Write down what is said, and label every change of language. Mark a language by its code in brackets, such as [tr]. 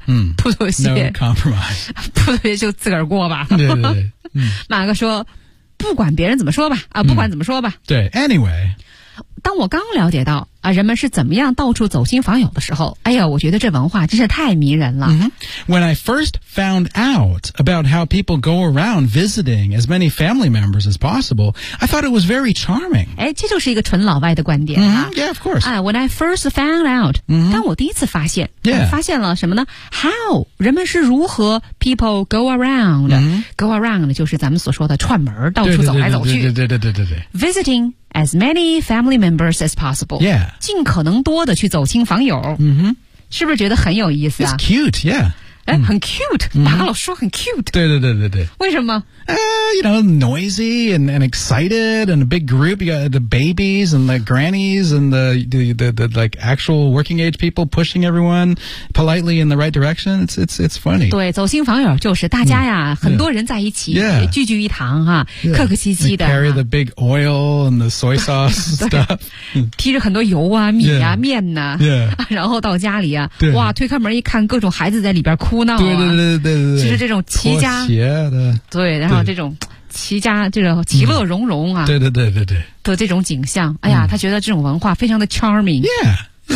[zh] 嗯，不妥协 [en] ，no compromise。 [zh] 不妥协就自个儿过吧。对对对，嗯、马哥说，不管别人怎么说吧，啊，不管怎么说吧，嗯、对 ， [en] anyway。 [zh] 当我刚了解到啊，人们是怎么样到处走亲访友的时候，哎呀，我觉得这文化真是太迷人了。 Mm-hmm. [en] When I first found out about how people go around visiting as many family members as possible, I thought it was very charming. [zh] 哎，这就是一个纯老外的观点啊。 [en] Mm-hmm. Yeah, of course. When I first found out,、 mm-hmm. [zh] 当我第一次发现、 [en] yeah. [zh] 发现了什么呢 ? [en] How, [zh] 人们是如何 [en] people go around,、 mm-hmm. go around [zh] 就是咱们所说的串门到处走来走去。对 [en] Visiting,As many family members as possible. Yeah. [zh] 尽可能多的去走亲访友。 Mm-hmm. 是不是觉得很有意思啊 [en] It's cute, yeah. [zh] 哎、很 cute. 马、mm-hmm. 老说很 cute. 对。为什么 [en] You know, noisy and excited and a big group. You got the babies and the grannies and the like actual working age people pushing everyone politely in the right direction. It's funny. [zh] 对，走亲访友就是大家呀、mm. 很多人在一起、 [en] yeah. [zh] 聚聚一堂哈、啊 [en] yeah. [zh] 客客气气的。 [en] They carry the big oil and the soy sauce stuff. [zh] 提着很多油啊米啊、 [en] yeah. [zh] 面呢、啊 [en] yeah. [zh] 然后到家里啊哇推开门一看各种孩子在里边哭闹、啊。对。就是这种齐家。拖鞋的对然后这种齐家这个其乐融融啊、嗯、对的这种景象哎呀、嗯、他觉得这种文化非常的 [en] charming yeah, yeah,